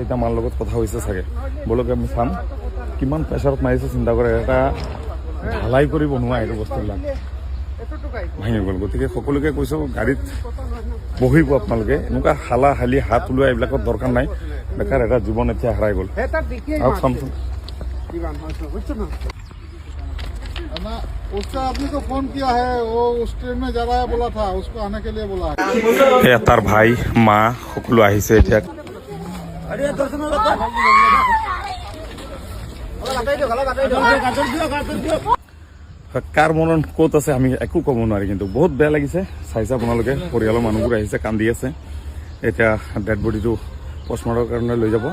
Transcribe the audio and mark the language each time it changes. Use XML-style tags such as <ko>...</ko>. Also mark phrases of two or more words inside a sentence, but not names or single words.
<as>এতিয়া মাৰ লগত কথা হৈছে চাগে, বলক আমি চাম কিমান প্ৰেছাৰত মাৰিছে। চিন্তা কৰে, এটা ঢালাই কৰি বনোৱা এইটো বস্তুবিলাক ভাঙি গ'ল। গতিকে সকলোকে কৈছোঁ, গাড়ীত বহিব আপোনালোকে, এনেকুৱা হালি হাত ওলোৱা এইবিলাকৰ দৰকাৰ নাই। বেকাৰ এটা জীৱন এতিয়া হেৰাই গ'ল। আৰু চামচোন</as> <hi>उसका आपने को फोन किया है, वो उस ट्रेन में जा रहा है बोला था, उसको आने के लिए बोला है।</hi> <as>তাৰ ভাই মা সকলো আহিছে এতিয়া। কাৰ মনত ক'ত আছে আমি একো ক'ব নোৱাৰি, কিন্তু বহুত বেয়া লাগিছে। চাইছে আপোনালোকে, পৰিয়ালৰ মানুহবোৰ আহিছে, কান্দি আছে। এতিয়া</as> <en>dead body</en> <as>পষ্টমৰ্টমৰ কাৰণে লৈ যাব।</as>